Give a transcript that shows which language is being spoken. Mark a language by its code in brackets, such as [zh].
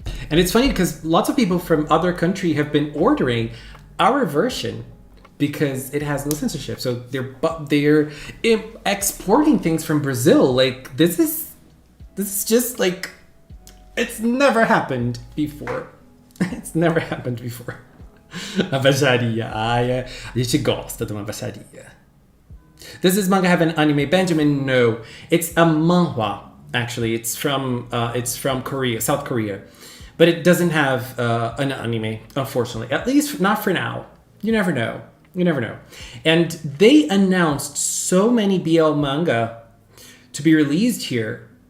[en] And it's funny because lots of people from other countries have been ordering our version because it has no censorship. So they're exporting things from Brazil. Like this is just like, it's never happened before. It's never happened before. [pt] A baixaria. Ai, a gente gosta de uma baixaria. [en] Does this manga have an anime, Benjamin? No. It's a manhwa, actually. It's from Korea, South Korea. But it doesn't have an anime, unfortunately. At least not for now. You never know. You never know. And they announced so many BL manga to be released here.